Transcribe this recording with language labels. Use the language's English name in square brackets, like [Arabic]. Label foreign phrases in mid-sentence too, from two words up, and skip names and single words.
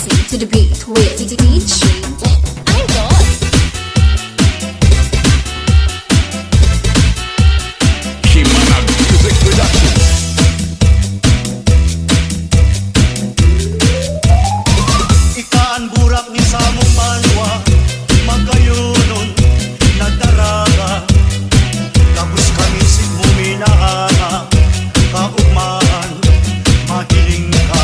[English] to the beat with DJ Idol. Shimana Music Production. [Bikol] Ikaan burak ni sa mong banwa, magkayunon nagdaraga. Tapos kami mo minahanga, kaugmaan, mahiling ka.